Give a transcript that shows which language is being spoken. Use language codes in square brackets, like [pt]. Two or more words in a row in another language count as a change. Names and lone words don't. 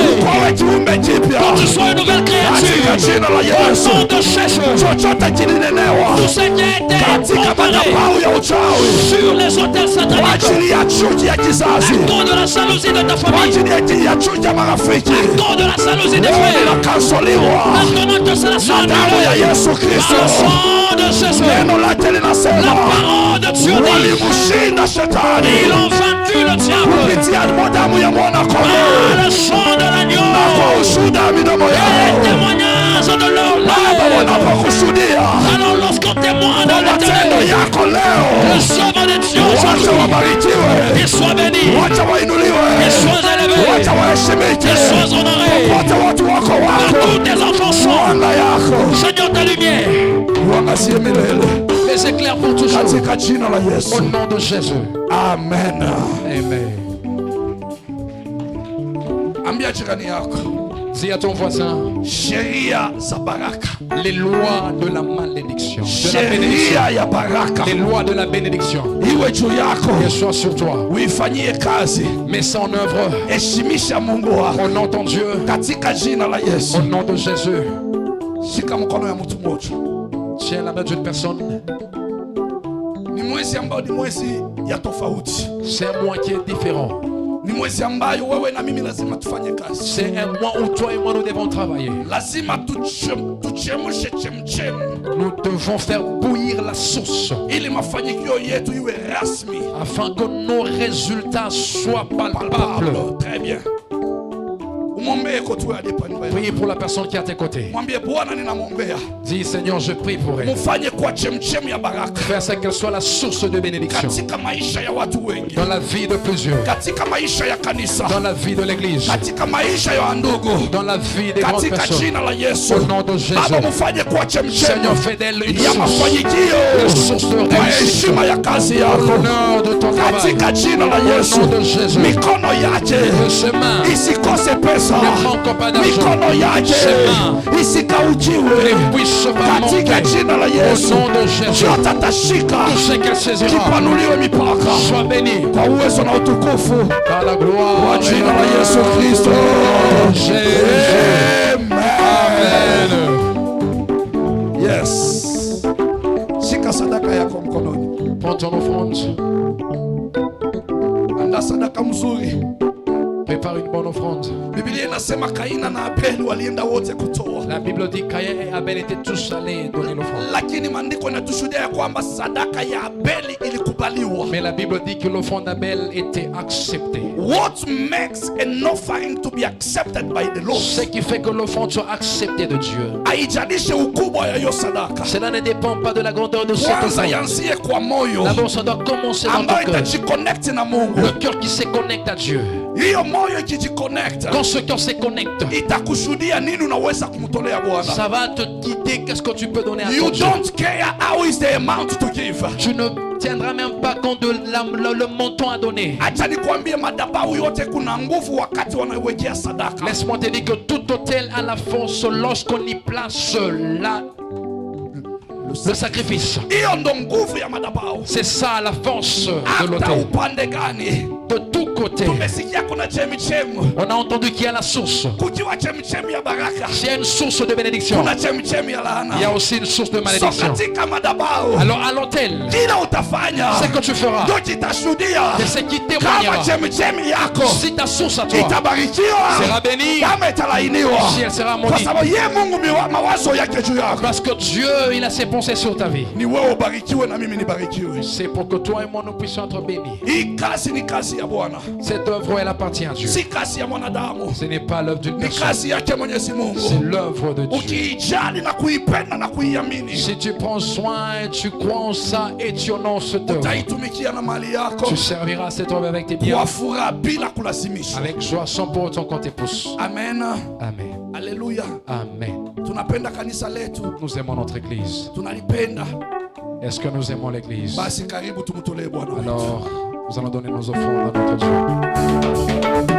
[sw] kwawe kiumbe jipya [fr] Que tu sois une nouvelle [sw] katika [fr] créature. [sw] jina la [fr] Au [sw] Yesu. [fr] nom de Jésus, [sw] Chochote kilinenewa [fr] tout ce qui a été [sw] katika [fr] préparé [sw] madhabahu ya uchawi [fr] sur les hôtels [sw] kwa [fr] sataniques, [sw] ajili ya chuki ya kizazi, [fr] dans de la jalousie de ta [sw] kwa [fr] famille, [sw] ajili ya chuki ya marafiki, [fr] dans de la jalousie des [sw] leo [fr] frères, [sw] linakansoliwa [fr] maintenant que cela soit [sw] na damu ya [fr] annulé [sw] Yesu [fr] par [sw] Kristo. [fr] le sang de Jésus. [sw] Neno lake [fr] La [sw] linasema [fr] parole de Dieu dit, [sw] walimshinda [fr] ils [sw] shetani [fr] ont vaincu le diable [sw] kupitia damu ya mwana [fr] par [sw] kondoo [fr] le sang de [sw] na [fr] l'agneau [sw] kwa ushuhuda wa midomo [fr] et le [sw] yao. [fr] témoignage de leur [sw] Baba, [fr] lèvres. [sw] wanapokushuhudia [fr] Alors lorsqu'on témoigne de [sw] kwa matendo [fr] l'éternel, [sw] yako [fr] le [sw] leo, [fr] œuvre de Dieu [sw] wacha [fr] aujourd'hui, [sw] wabarikiwe, [fr] qu'ils soient bénis, [sw] wacha wainuliwe, [fr] qu'ils soient élevés, [sw] wacha waheshimike, [fr] qu'ils soient honorés. [sw] wote watu wako wako. [fr] Partout tes enfants sont. [sw] Mwanga yako [fr] Seigneur, ta lumière [sw] uangazie milele [fr] les éclaire pour toujours. [sw] katika jina la [fr] Au [sw] Yesu, [fr] nom de Jésus. amen. Amen. [sw] Ambia jirani yako, [fr] Dis à ton voisin, [sw] sheria za baraka, [fr] les lois de la malédiction, de la bénédiction, [sw] sheria ya baraka [fr] les lois de la bénédiction, [sw] iwe juu yako, [fr] qu'elles soient sur toi. [sw] uifanyie kazi, [fr] Mets ça en œuvre [sw] heshimisha Mungu wako [fr] au nom de ton Dieu, [sw] katika jina la Yesu. [fr] au nom de Jésus. [sw] Shika mkono ya mtu mmoja. [fr] Tiens la main d'une personne. [sw] Ni mwezi ambao ni mwezi ya tofauti, [fr] C'est un mois qui est différent. [sw] ni mwezi ambayo wewe na mimi lazima tufanye kazi, [fr] C'est un mois où toi et moi nous devons travailler. [sw] lazima tuchemshe chemchemu [fr] Nous devons faire bouillir la source [sw] ili mafanikio yetu iwe rasmi. [fr] afin que nos résultats soient palpables. Très bien. [sw] Mwombee kwa tu alipa nyumba. [fr] Priez pour la personne qui est à tes côtés. [sw] Mwambie Bwana ninamwombea. [fr] Dis Seigneur, je prie pour elle. [sw] Mfanye kwa chemchemi ya baraka. [fr] Fais ça qu'elle soit la source de bénédiction. [sw] Katika maisha ya watu wengi. [fr] Dans la vie de plusieurs. [sw] Katika maisha ya kanisa. [fr] Dans la vie de l'église. [sw] Katika maisha ya ndugu. [fr] Dans la vie des grandes [sw] Katika [fr] personnes. [sw] jina la Yesu. [fr] Au nom de Jésus. [sw] Baba mfanye kwa chemchemi. [fr] Seigneur, fais d'elle une [sw] ya [fr] source. [sw] mafanikio. [fr] Une source de [sw] Kwa [fr] réussite. [sw] heshima ya kazi yako. [fr] L'honneur de ton travail. [sw] Katika jina la Yesu. [fr] Au nom de Jésus. [sw] Mikono yake [fr] Ses mains [sw] isikose pesa. [fr] ne manquent pas d'argent. [sw] Mikono yake [fr] Ses mains [sw] isikaujiwe. [fr] ne puissent pas [sw] Katika [fr] manquer. [sw] jina la [fr] Au [sw] Yesu. [fr] nom de Jésus. [sw] Yote atashika. [fr] Tout ce qu'elle saisira. [sw] Kipanuliwe mipaka. [fr] Sois béni. [sw] Kwa uwezo na utukufu [fr] Par la gloire. [sw] kwa jina la Yesu Kristo. [fr] Jésus. Amen. Yes. [sw] Shika sadaka yako mkononi. [fr] Prends ton offrande. [sw] Anda sadaka mzuri. [fr] Prépare une bonne offrande. [sw] Biblia inasema Kaina na Abeli walienda wote kutoa. [fr] La Bible dit Caïn et Abel étaient tous allés donner l'offrande. [sw] Lakini maandiko yanatushuhudia ya kwamba sadaka ya Abeli ilikubaliwa. [fr] Mais la Bible dit que l'offrande d'Abel était acceptée. [en] What makes an offering to be accepted by the Lord? [fr] Ce qui fait que l'offrande soit acceptée de Dieu. [sw] Haijalishi ukubwa ya hiyo sadaka. [fr] Cela ne dépend pas de la grandeur de cette [sw] Kwanza [fr] offrande. [sw] yanzie kwa moyo [fr] D'abord, ça doit commencer dans ton [sw] ambayo [fr] cœur. [sw] itajiconnect na Mungu. [fr] Le cœur qui se connecte à Dieu. [sw] Hiyo moyo ikijiconnect [fr] Quand ce cœur se connecte, [sw] itakushuhudia nini unaweza kumtolea Bwana. [fr] ça va te guider qu'est-ce que tu peux donner à [en] You [fr] ton Dieu. [en] don't care how is the amount to give. [fr] Tu ne tiendras même pas compte de le montant à donner. [sw] Acha nikwambie, madhabahu yote kuna nguvu wakati wanaiwekea sadaka. [fr] Laisse-moi te dire que tout hôtel a la force lorsqu'on y place le sacrifice. [sw] Hiyo ndo nguvu ya madhabahu. [fr] C'est ça la force de [sw] Hata [fr] l'hôtel. [sw] upande gani [fr] De tous côtés, [sw] tumesikia kuna chemichemi. [fr] on a entendu qu'il y a la source. [sw] Kukiwa chemichemi ya baraka, [fr] S'il y a une source de bénédiction, [sw] kuna chemichemi ya laana. [fr] il y a aussi une source de So malédiction. [sw] katika madhabahu [fr] Alors à l'hôtel, [sw] kila utafanya [fr] ce que tu feras, [sw] ndio kitashuhudia [fr] c'est ce qui [sw] kama [fr] témoignera. [sw] chemichemi yako [fr] Si ta source à toi [sw] itabarikiwa [fr] sera bénie, [sw] kama italainiwa, [fr] si elle sera [sw] kwa [fr] maudite. [sw] sababu ye Mungu mawazo yake juu yako [fr] Parce que Dieu, il a ses pensées sur ta vie. [sw] ni wewe ubarikiwe na mimi nibarikiwe. [fr] C'est pour que toi et moi nous puissions être bénis. [sw] Hii kazi ni kazi ya Bwana, [fr] Cette œuvre, elle appartient à Dieu. [sw] si kazi ya mwanadamu, [fr] Ce n'est pas l'œuvre d'une [sw] ni [fr] personne, [sw] kazi yake Mwenyezi [fr] c'est [sw] Mungu. [fr] l'œuvre de Dieu. [sw] Ukiijali na kuipenda na kuiamini, [fr] Si tu prends soin et tu crois en ça et tu honores cette œuvre, [sw] utaitumikia na mali yako [fr] tu serviras cette œuvre avec tes biens, [sw] kwa furaha bila kulazimisha. [fr] avec joie, sans pour autant qu'on te pousse. Amen, Amen. haleluya. Amen. [sw] Tunapenda kanisa letu, [fr] Nous aimons notre église. [sw] tunalipenda. [fr] Est-ce que nous aimons l'église? [sw] Basi karibu tumtolee Bwana wetu. [fr] Alors, nous allons donner nos offrandes à notre Dieu.